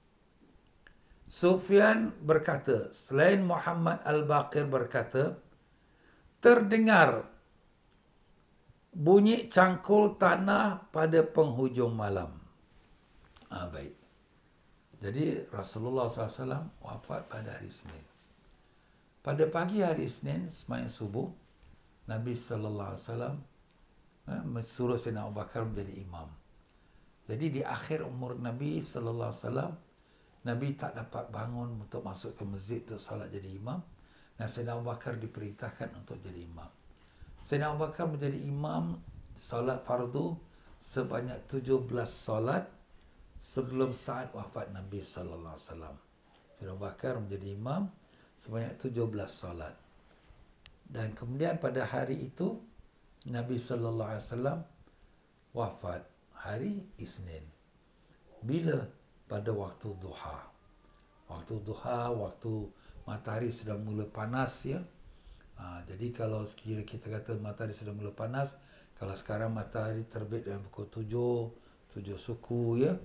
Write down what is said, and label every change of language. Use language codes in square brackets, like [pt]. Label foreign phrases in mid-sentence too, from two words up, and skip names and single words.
[ms] Sufyan berkata, selain Muhammad Al-Baqir berkata, terdengar bunyi cangkul tanah pada penghujung malam. Baik. Jadi Rasulullah SAW wafat pada hari Isnin. Pada pagi hari Isnin, sembahyang subuh, Nabi SAW suruh Sayyidina Abu Bakar menjadi imam. Jadi di akhir umur Nabi SAW, Nabi tak dapat bangun untuk masuk ke masjid untuk salat jadi imam. Dan Sayyidina Abu Bakar diperintahkan untuk jadi imam. Sayyidina Abu Bakar menjadi imam salat fardu sebanyak 17 salat sebelum saat wafat Nabi [ar] صلى الله عليه وسلم. [ms] Sayyidina Abu Bakar menjadi imam sebanyak 17 salat. Dan kemudian pada hari itu Nabi [ar] صلى الله عليه وسلم [ms] wafat hari Isnin. Bila? Pada waktu duha. Waktu duha, waktu matahari sudah mula panas, ya. Jadi kalau sekiranya kita kata matahari sudah mula panas, kalau sekarang matahari terbit dalam pukul 7 suku, ya.